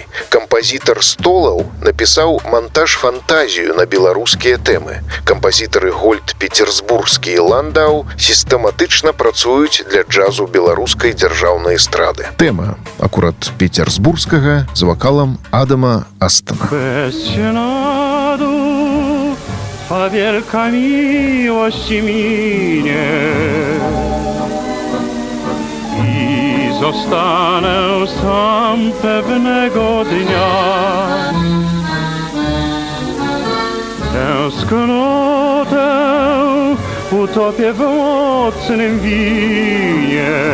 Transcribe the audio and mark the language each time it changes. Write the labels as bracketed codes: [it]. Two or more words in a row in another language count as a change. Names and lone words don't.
[be] Кампазітар Столаў напісаў монтаж-фантазію на беларускія тэмы. Кампазітары Гольд Петерсбургскі і Ландау сістэматычна працуюць для джазу беларускай дзяржаўнай эстрады. Тэма акурат Петерсбургскага з вакалам Адама Астана. [pl] Bez śladu Twa wielka miłość minie i zostanę sam pewnego dnia. Tęsknotę utopię w mocnym winie.